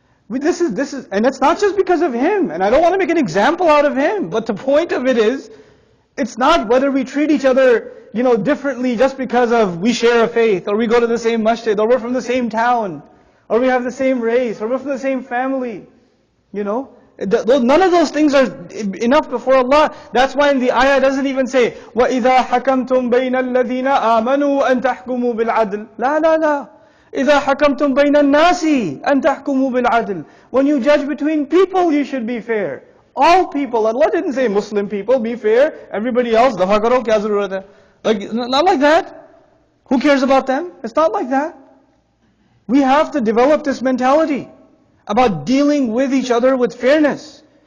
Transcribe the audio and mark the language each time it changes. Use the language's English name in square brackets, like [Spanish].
[English] This is, and it's not just because of him, and I don't want to make an example out of him, but the point of it is, it's not whether we treat each other, differently just because of we share a faith, or we go to the same masjid, or we're from the same town, or we have the same race, or we're from the same family. None of those things are enough before Allah. That's why in the ayah it doesn't even say, [Arabic] وَإِذَا حَكَمْتُمْ بَيْنَ الَّذِينَ آمَنُوا أَن تَحْكُمُوا بِالْعَدْلِ لا لا لا. إِذَا حَكَمْتُمْ بَيْنَ النَّاسِ أَن تَحْكُمُوا بِالْعَدْلِ. [English] When you judge between people, you should be fair. All people. Allah didn't say Muslim people, be fair. Everybody else, [Hindi] dafa karo, kya zarurat hai? [English] Not like that. Who cares about them? It's not like that. We have to develop this mentality about dealing with each other with fairness.